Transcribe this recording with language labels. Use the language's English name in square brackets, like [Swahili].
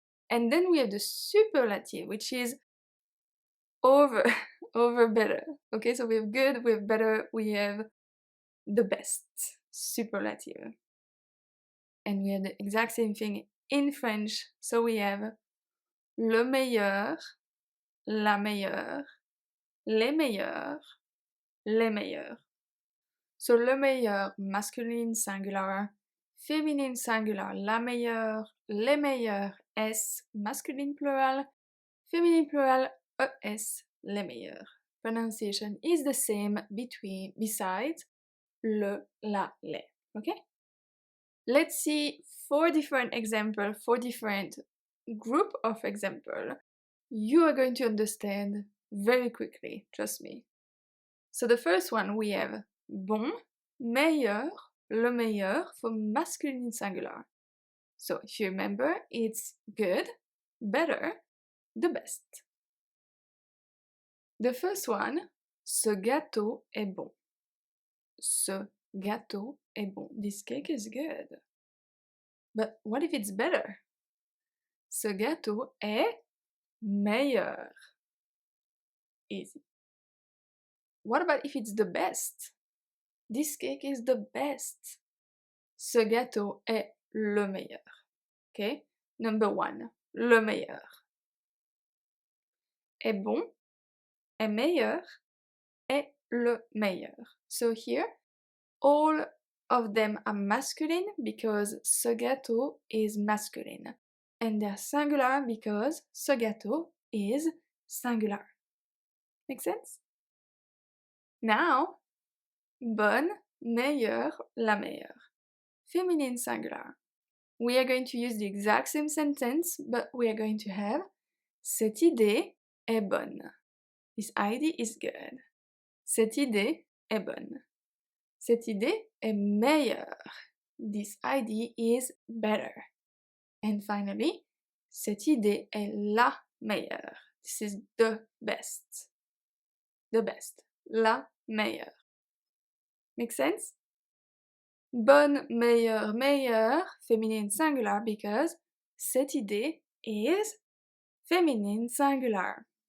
[English] And then we have the superlative, which is over better. Okay, so we have good, we have better, we have the best, superlative. And we have the exact same thing in French. [French] So we have le meilleur, la meilleure, les meilleurs, les meilleurs. [English] So le meilleur, masculine singular, féminine singular, la meilleure, les meilleurs, s, masculine plural, féminine plural, es, les meilleurs. Pronunciation is the same besides le, la, les. Okay? Let's see 4 different examples, 4 different group of examples. You are going to understand very quickly, trust me. So the first one we have bon, meilleur, le meilleur for masculine singular. So if you remember, it's good, better, the best. [French] The first one, ce gâteau est bon. Ce gâteau est bon. [English] This cake is good. But what if it's better? [French] Ce gâteau est meilleur. [English] Easy. What about if it's the best? This cake is the best. [French] Ce gâteau est le meilleur. Okay? Number 1, le meilleur. Est bon, est meilleur, est le meilleur. [English] So here, all of them are masculine because ce gâteau is masculine. And they're singular because ce gâteau is singular. Make sense? [French] Now, bonne, meilleure, la meilleure. [English] Feminine singular. We are going to use the exact same sentence, but we are going to have cette idée est bonne. This idea is good. Cette idée est bonne. Cette idée est meilleure. This idea is better. [French] And finally, cette idée est la meilleure. [English] This is the best. The best. La meilleure. Make sense? Bonne, meilleure, meilleure, feminine singular because cette idée is feminine singular.